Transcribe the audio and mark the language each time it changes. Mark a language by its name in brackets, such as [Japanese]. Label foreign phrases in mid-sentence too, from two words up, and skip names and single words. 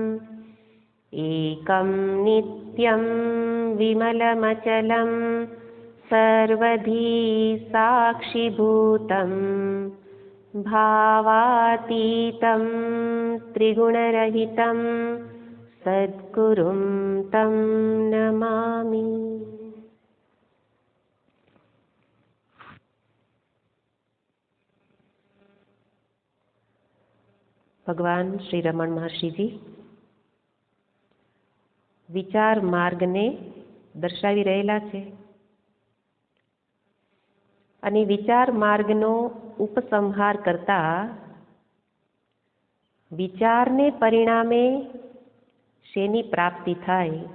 [Sanskrit] एकं नित्यं विमलमचलं सर्वधी साक्षिभूतं भावातीतं त्रिगुणरहितं सद्गुरुं तं नमामि। [Gujarati] ભગવાન શ્રી રમણ મહર્ષિજી વિચાર માર્ગને દર્શાવી રહેલા છે અને વિચાર માર્ગનો ઉપસંહાર કરતા વિચારને પરિણામે શેની પ્રાપ્તિ થાય,